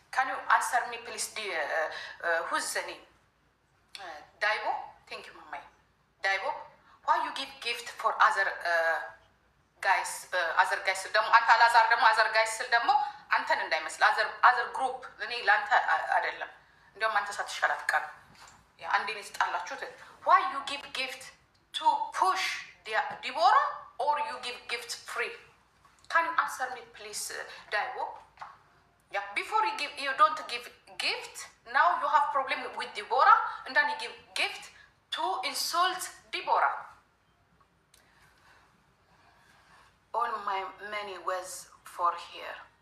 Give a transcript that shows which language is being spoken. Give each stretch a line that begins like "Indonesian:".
English: Can you answer me please? Who's the name? Daibo? Thank you, Mama. Daibo? Why you give gift for other guys? Other guys
Amharic: ደግሞ አንተ አላዛር ደግሞ
English: other guys
Amharic: ደግሞ አንተን እንዳይመስል
English: other group
Amharic: እኔ ላንተ አይደለም። እንደውም አንተ ሳትሻል አትቀርም። ያ አንዴ ነው ስጣላችሁት።
English: Why you give gift to push Deborah or you give gift free? Can you answer me please, Daibo? Yeah, before you don't give gift, now you have problem with Deborah, and then you give gift to insult Deborah. All my money was for here.